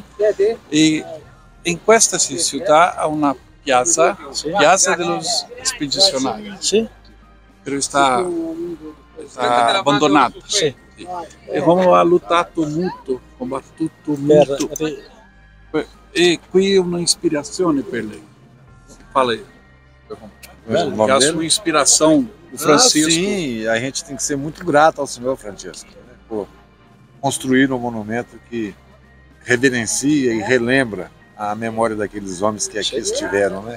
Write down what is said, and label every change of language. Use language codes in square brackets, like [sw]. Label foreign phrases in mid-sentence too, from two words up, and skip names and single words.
[it] E in questa città ha una piazza, Piazza dos Expedicionários. Sì? Però está abbandonata. Sì. E Romulo ha lottato molto, combattuto molto. E qui è un'ispirazione per lei. [pt] Fala aí. Que a sua inspiração, o Francisco. Sim, a gente tem que ser muito grato ao senhor Francisco, né, por construir um monumento que reverencia e relembra a memória daqueles homens que aqui estiveram, né?